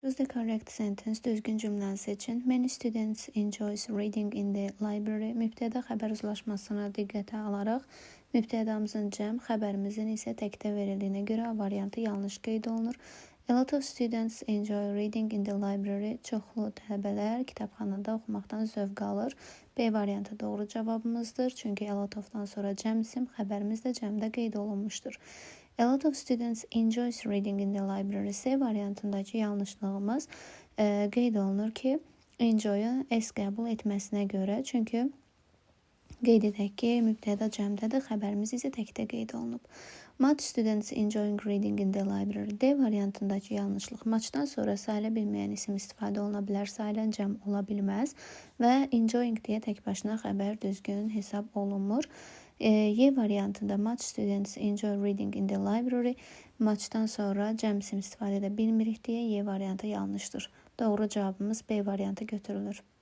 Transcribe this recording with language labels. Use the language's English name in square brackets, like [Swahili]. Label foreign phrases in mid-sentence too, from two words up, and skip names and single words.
[English] Choose the correct sentence. [Azerbaijani] Düzgün cümləni seçin. [English] Many students enjoys reading in the library. [Azerbaijani] Mübtəda xəbər uzlaşmasına diqqətə alaraq mübtədamızın cəm, xəbərimizin isə təkdə verildiyinə görə A variantı yanlış qeyd olunur. [English] A lot of students enjoy reading in the library. [Azerbaijani] Çoxlu tələbələr kitabxanada oxumaqdan zövq alır. B variantı doğru cavabımızdır. Çünki [English] a lot of-dan [Azerbaijani] sonra cəm isim, xəbərimiz də cəmdə qeyd olunmuşdur. [English] A lot of students enjoys reading in the library. [Azerbaijani] C variantındakı yanlışlığımız qeyd olunur ki, enjoy-u S qəbul etməsinə görə. Çünki qeyd edək ki, mübtəda cəmdədir, xəbərimiz isə təkdə qeyd olunub. [English] Much students enjoying reading in the library. [Azerbaijani] D variantındakı yanlışlıq. Muchdan sonra sayıla bilməyən isim istifadə oluna bilər, sayılan cəm ola bilməz və enjoying deyə tək başına xəbər düzgün hesab olunmur. Y variantında [English] much students enjoy reading in the library. [Azerbaijani] Muchdan sonra cəm isim istifadə edə bilmirik deyə Y variantı yanlışdır. Doğru cavabımız B variantı götürülür.